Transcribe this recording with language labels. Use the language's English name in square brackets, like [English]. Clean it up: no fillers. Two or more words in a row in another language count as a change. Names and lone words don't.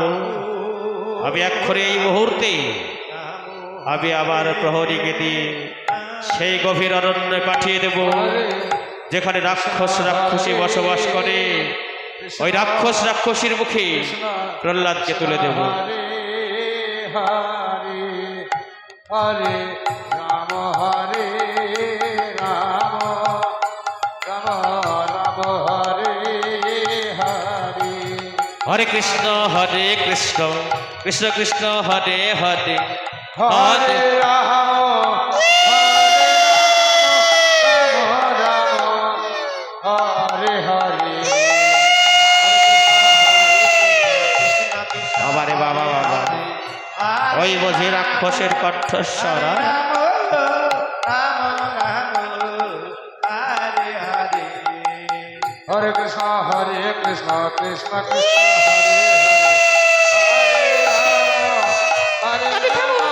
[Bangla] আমি এক্ষণে এই মুহূর্তে আমি আবার প্রহরীকে দিয়ে সেই গভীর অরণ্যে পাঠিয়ে দেব, যেখানে রাক্ষসী বসবাস করে। ওই রাক্ষসীর মুখে প্রহ্লাদকে তুলে দেব। [Sanskrit] हरे हरे राम हरे राम राम हरे हरे হরে কৃষ্ণ কৃষ্ণ কৃষ্ণ হরে হরে हरे राम हरे हरे [Bangla] আবারে বাবা বাবা, ওই বুঝি রাক্ষসের কণ্ঠস্বর। [Sanskrit] हरे कृष्ण कृष्ण कृष्ण हरे हरे हरे